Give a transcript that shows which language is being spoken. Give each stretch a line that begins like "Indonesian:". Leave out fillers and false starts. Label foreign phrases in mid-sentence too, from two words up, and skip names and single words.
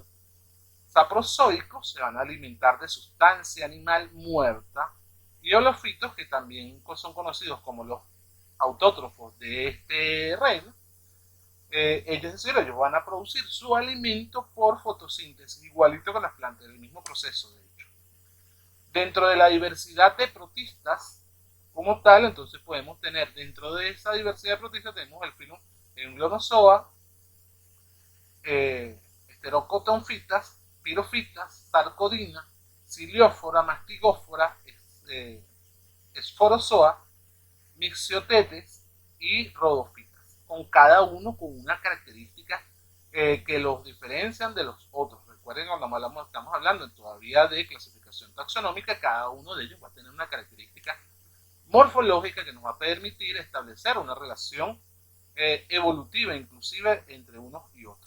Spanish: Saprozoicos se van a alimentar de sustancia animal muerta, y holofitos, que también son conocidos como los autótrofos de este reino. Es decir, ellos van a producir su alimento por fotosíntesis, igualito que las plantas, el mismo proceso de hecho. Dentro de la diversidad de protistas como tal, entonces podemos tener dentro de esa diversidad de protistas tenemos el filo Englonozoa, Pterocotonfitas, Pirofitas, Sarcodina, Ciliófora, Mastigófora, Esforozoa, Mixiotetes y Rhodofitas, con cada uno con una característica que los diferencian de los otros. Recuerden, cuando estamos hablando todavía de clasificación taxonómica, cada uno de ellos va a tener una característica morfológica que nos va a permitir establecer una relación evolutiva, inclusive entre unos y otros.